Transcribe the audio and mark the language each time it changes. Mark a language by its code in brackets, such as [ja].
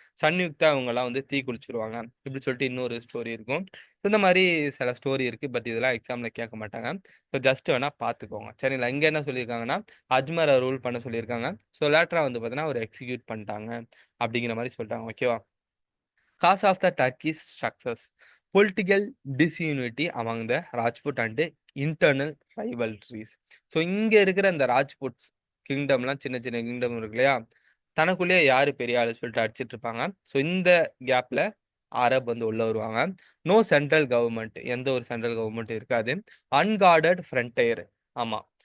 [ta] சன்யுக்தா அவங்கலாம் வந்து தீ குளிச்சுருவாங்க. இப்படி சொல்லிட்டு இன்னொரு ஸ்டோரி இருக்கும். இந்த மாரி சில ஸ்டோரி இருக்கு. பட் இதெல்லாம் எக்ஸாம்ல கேட்க மாட்டாங்க. ஸோ ஜஸ்ட் வேணா பார்த்துக்கோங்க. சரிங்களா? இங்க என்ன சொல்லியிருக்காங்கன்னா, அஜ்மர ரூல் பண்ண சொல்லியிருக்காங்க. ஸோ லேட்டரா வந்து பார்த்தீங்கன்னா, அவர எக்ஸிக்யூட் பண்ணிட்டாங்க. அப்படிங்கிற மாரி சொல்லிட்டாங்க. ஓகேவா? [en] Cause of the Turkish success. Political disunity among the Rajput and internal rivalries. [ta] So இங்க இருக்கிற இந்த ராஜ்புட்ஸ் கிங்டம்லாம் சின்ன சின்ன கிங்டம் இருக்கு இல்லையா? தனக்குள்ளேயே யாரு பெரிய ஆளு சொல்லிட்டு அடிச்சிட்டு இருப்பாங்க. ஸோ இந்த கேப்ல அரப் வந்து உள்ள வருவாங்க. [en] No central government. [ta] எந்த ஒரு சென்ட்ரல் கவர்மெண்ட் இருக்காது. [en] Unguarded frontier. [ta] ஆமா.